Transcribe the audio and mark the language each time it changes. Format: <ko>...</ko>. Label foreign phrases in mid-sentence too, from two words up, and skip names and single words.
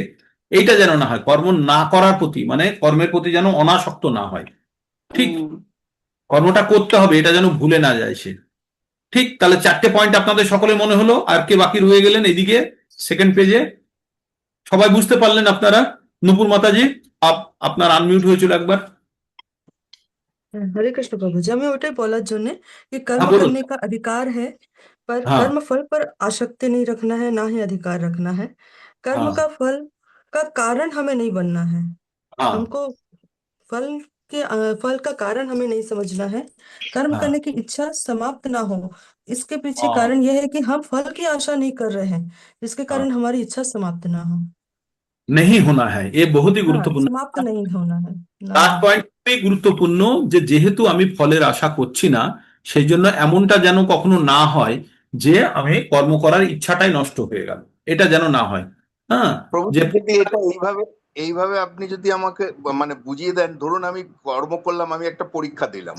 <bn>এইটা যেন না হয়, কর্ম না করার প্রতি, মানে কর্মের প্রতি যেন অনাসক্ত না হয়। ঠিক, কর্মটা করতে হবে, এটা যেন ভুলে না যায় সে। ঠিক, তাহলে 4টে পয়েন্ট আপনাদের সকলে মনে হলো। আর কে বাকি রয়ে গেলেন এদিকে সেকেন্ড পেজে? সবাই বুঝতে পারলেন আপনারা? নুপুর মাতাজি, আপনার আনমিউট হয়েছিল একবার।</bn> <hi>हरे कृष्ण प्रभु जी, हमें</hi> <bn>ওটাই বলার জন্য</bn> <hi>कि</hi> <bn>হ্যাঁ,</bn> <hi>कर्म</hi> <bn>বলুন।</bn> <hi>करने का अधिकार है, पर</hi> <bn>হ্যাঁ,</bn> <hi>कर्म फल पर आसक्ति नहीं रखना है, ना ही अधिकार रखना है। कर्म</hi> <bn>হ্যাঁ,</bn> <hi>का फल का कारण हमें नहीं बनना है।</hi> <bn>হ্যাঁ,</bn> <hi>हमको फल फल का कारण हमें नहीं समझना है। कर्म</hi> <bn>হ্যাঁ,</bn> <hi>करने की इच्छा समाप्त ना हो, इसके पीछे</hi> <bn>হ্যাঁ,</bn> <hi>कारण यह है कि हम फल की आशा नहीं कर रहे हैं, जिसके</hi> <bn>হ্যাঁ।</bn> <hi>कारण हमारी इच्छा समाप्त ना हो। नहीं होना है, ये बहुत ही हाँ,</hi> <bn>গুরুত্বপূর্ণ।</bn> <hi>समाप्त नहीं होना है, ना</hi> <bn>লাস্ট</bn> <hi>हो।</hi> <bn>পয়েন্ট খুবই গুরুত্বপূর্ণ, যে যেহেতু আমি ফলের আশা করছি না, সেই জন্য এমনটা যেন কখনো না হয় যে আমি কর্ম করার ইচ্ছাটাই নষ্ট হয়ে গেল, এটা যেন না হয়। হ্যাঁ, প্রভু যে যদি এটা এইভাবে এইভাবে আপনি যদি আমাকে মানে বুঝিয়ে দেন, ধরুন আমি কর্ম করলাম, আমি একটা পরীক্ষা দিলাম,</bn>